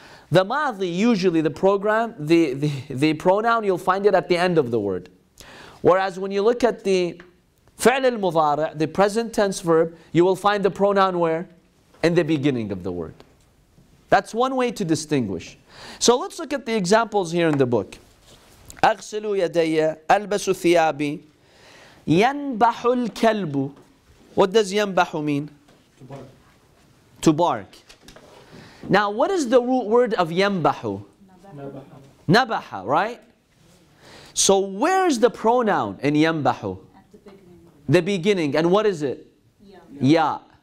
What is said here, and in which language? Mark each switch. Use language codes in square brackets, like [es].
[en] The madi, usually the pronoun, you'll find it at the end of the word. Whereas when you look at the fi'l al-mudari', the present tense verb, you will find the pronoun where? In the beginning of the word. That's one way to distinguish. So let's look at the examples here in the book. [ar] أغسل يدي ألبس ثيابي ينبح الكلب. [en] What does ينبح mean? To bark. To bark. Now what is the root word of ينبح? Nabaha. Nabaha, right? So where's the pronoun in ينبح? At the beginning. The beginning. And what is it? Ya.